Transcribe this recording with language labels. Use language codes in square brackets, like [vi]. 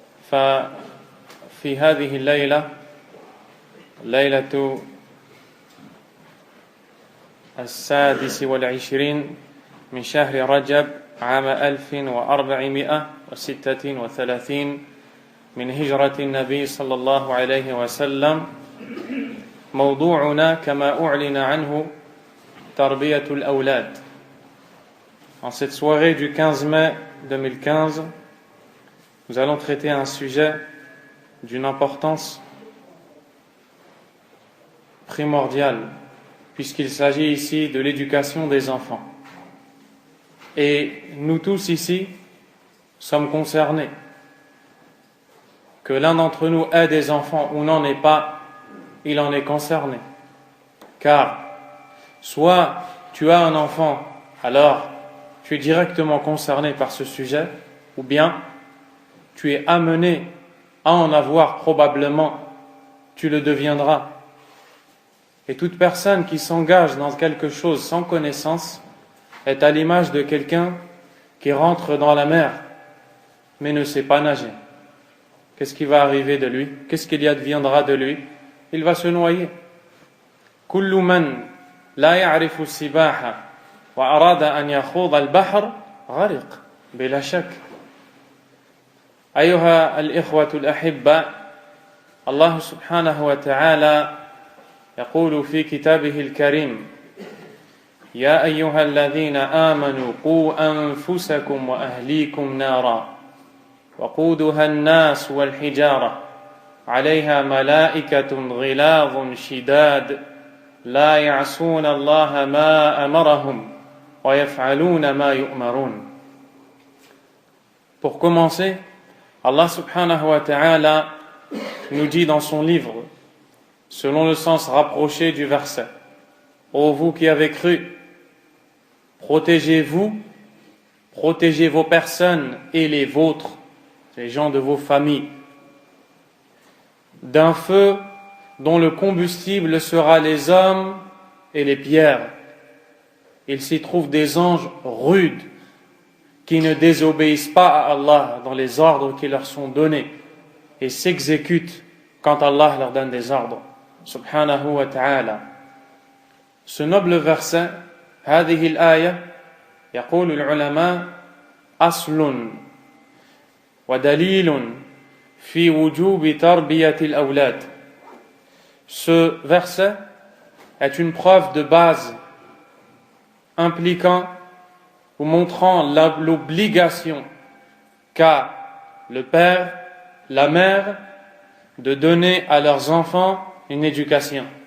[ar] ففي هذه الليلة ليلة 26 من شهر رجب عام 1436 من هجرة النبي صلى الله عليه وسلم. موضوعنا كما أعلن عنه تربية الأولاد. [fr] En cette soirée du 15 mai 2015, nous allons traiter un sujet d'une importance primordiale, puisqu'il s'agit ici de l'éducation des enfants. Et nous tous ici sommes concernés. Que l'un d'entre nous ait des enfants ou n'en ait pas, il en est concerné. Car soit tu as un enfant, alors tu es directement concerné par ce sujet, ou bien tu es amené à en avoir probablement, tu le deviendras. Et toute personne qui s'engage dans quelque chose sans connaissance est à l'image de quelqu'un qui rentre dans la mer mais ne sait pas nager. Qu'est-ce qui va arriver de lui? Qu'est-ce qu'il y adviendra de lui? Il va se noyer. [ar] كل من لا يعرف السباحة وأراد أن يخوض البحر غرق بلا شك. أيها الإخوة الأحبة، الله سبحانه وتعالى يقول في كتابه الكريم: يا أيها الذين آمنوا قوا أنفسكم وأهليكم نارا وقودها الناس والحجارة عليها ملائكة غلاظ شداد لا يعصون الله ما أمرهم ويفعلون ما يؤمرون. [fr] Pour commencer, Allah subhanahu wa ta'ala nous dit dans son livre, selon le sens rapproché du verset: ô vous qui avez cru, protégez-vous, protégez vos personnes et les vôtres, les gens de vos familles, d'un feu dont le combustible sera les hommes et les pierres. Il s'y trouve des anges rudes qui ne désobéissent pas à Allah dans les ordres qui leur sont donnés et s'exécutent quand Allah leur donne des ordres. [ar] Subhanahu wa ta'ala. Ce noble verset, هذه الآية يقول العلماء أصل ودليل في وجوب تربية الأولاد. [fr] Ce verset est une preuve de base impliquant ou montrant l'obligation qu'a le père, la mère de donner à leurs enfants une éducation.